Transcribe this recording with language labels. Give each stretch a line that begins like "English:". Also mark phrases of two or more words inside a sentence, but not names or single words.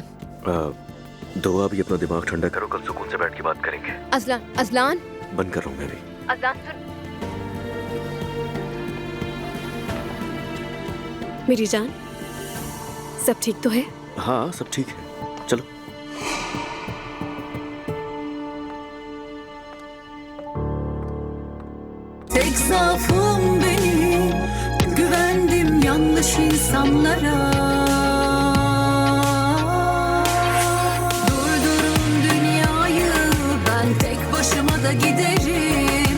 Hindi: दुआ, अभी अपना दिमाग ठंडा करो, कल सुकून से बैठ के बात करेंगे। अज़लान, अज़लान, बंद कर रहा हूँ मैं भी। अज़लान सुन। मेरी जान, सब ठीक तो है? हाँ सब ठीक है, चलो।
Turkish: Tek zaafım benim, güvendim yanlış insanlara. Durdurun dünyayı, ben tek başıma da giderim.